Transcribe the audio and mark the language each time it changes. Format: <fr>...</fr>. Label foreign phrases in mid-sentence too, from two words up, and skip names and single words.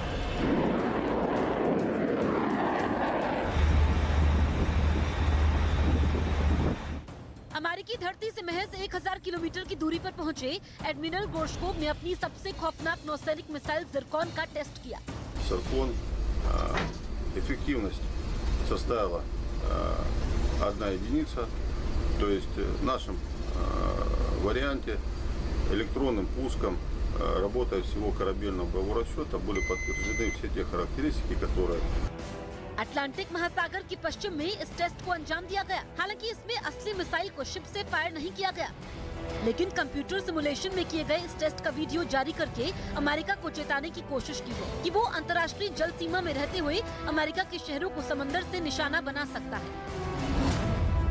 <hi>अमेरिकी धरती से महज 1000 किलोमीटर की दूरी पर पहुंचे एडमिरल गोर्शकोव ने अपनी सबसे खौफनाक नौसैनिक मिसाइल जिरकॉन का टेस्ट किया।</hi> <ru>Zircon эффективность составила 1 единица, то есть в нашем варианте электронным пуском работая всего корабельного боевого расчета были подтверждены все те характеристики, которые</ru> <hi>अटलांटिक महासागर के पश्चिम में इस टेस्ट को अंजाम दिया गया। हालांकि इसमें असली मिसाइल को शिप से फायर नहीं किया गया, लेकिन</hi> <en>computer simulation</en> <hi>में किए गए इस टेस्ट का वीडियो जारी करके अमेरिका को चेताने की कोशिश की है कि वो अंतर्राष्ट्रीय जल सीमा में रहते हुए अमेरिका के शहरों को समंदर से निशाना बना सकता है।</hi>